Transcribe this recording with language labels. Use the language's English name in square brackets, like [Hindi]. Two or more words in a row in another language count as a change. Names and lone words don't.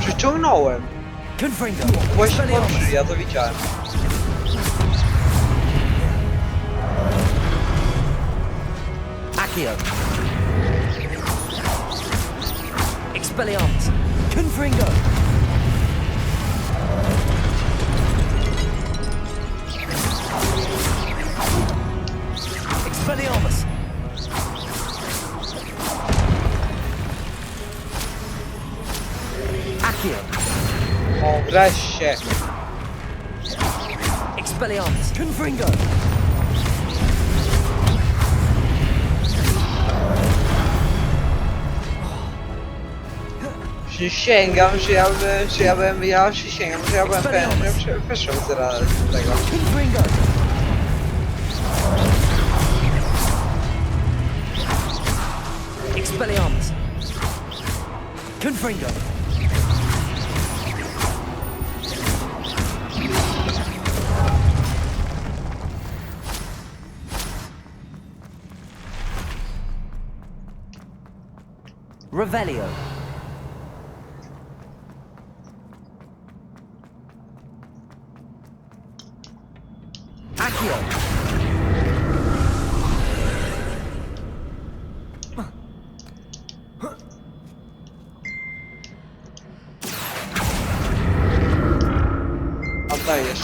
[Polish] ściągnąłem. Właśnie podszli, ja to widziałem. Accio. Expelliarmus. Confringo. Expelliarmus. Accio. O, wreszcie. Expelliarmus. Confringo. Przysięgam, że ja przysięgam, że ja byłem pewien, że wyszłem zaraz z tego. Confringo. Expelliarmus. Confringo. Revelio. Accio. Oddaj jeszcze.